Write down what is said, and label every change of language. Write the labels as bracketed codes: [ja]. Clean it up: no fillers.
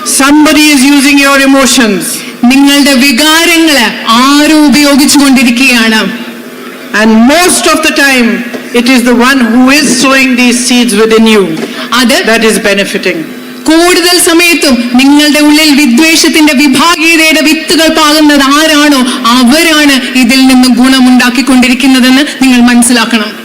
[en] Somebody is using your emotions. [ml] നിങ്ങളുടെ വികാരങ്ങള് ആരോ ഉപയോഗിച്ചുകൊണ്ടിരിക്കുകയാണ്. [en] And most of the time, it is the one who is sowing these seeds within you that is benefiting. [ml] കൂടുതൽ സമയത്തും നിങ്ങളുടെ ഉള്ളിൽ വിദ്വേഷത്തിന്റെ വിഭാഗീയതയുടെ വിത്തുകൾ പാകുന്നത് ആരാണോ അവരാണ് ഇതിൽ നിന്ന് ഗുണമുണ്ടാക്കിക്കൊണ്ടിരിക്കുന്നതെന്ന് നിങ്ങൾ മനസ്സിലാക്കണം.